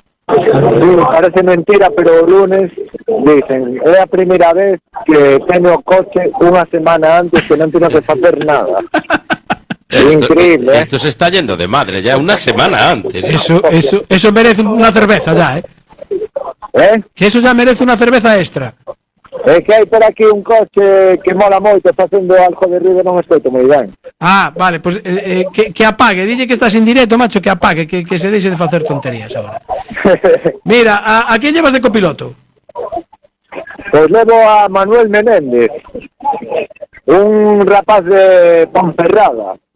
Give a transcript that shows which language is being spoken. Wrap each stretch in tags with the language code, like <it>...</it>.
<gl>Sí, parece mentira, pero o lunes dicen, é a primeira vez que teño o coche unha semana antes que non teño que facer nada.</gl> <es>Increíble, ¿eh? Esto se está yendo de madre ya una semana antes. Eso merece una cerveza ya, ¿eh? Que eso ya merece una cerveza extra.</es> <gl>É que hai por aquí un coche que mola moito facendo algo de ruido, non escoito moi ben. Ah, vale, pues que apague, dille que estás en directo, macho, que apague, que se deixe de facer tonterías ahora.</gl> <es>Mira, ¿a quién llevas de copiloto?</es> <gl>Pues levo a Manuel Menéndez, un rapaz de Ponferrada.</gl>